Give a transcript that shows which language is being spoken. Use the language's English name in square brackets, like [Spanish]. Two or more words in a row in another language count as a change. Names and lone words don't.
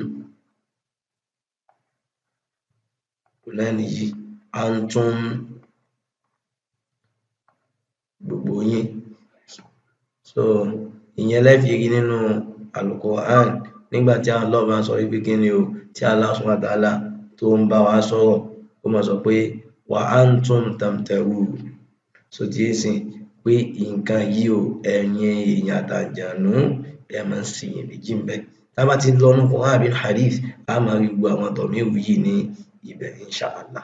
[Yoruba] náà nìyí antum gbogbo yín so ìyẹn lẹ fi rí nínú Al-Qur'an nígbà tí Allah bá sọ wípé kí ni o tí Allah [Arabic] سبحانه وتعالى [Yoruba] tó ń bá wa sọ̀rọ̀ ó máa sọ pé [Arabic] وأنتم تمترون [Yoruba] so tí ń sìn pé nǹkan yìí o ẹ̀yin èèyàn àtàlùjànnú ẹ máa ń ṣiyèméjì ńbẹ̀ tá bá ti lọ nínú Qur'an àbí hadith a máa rí gbogbo àwọn dọ̀míìrù yìí ní ibẹ̀ inshallah.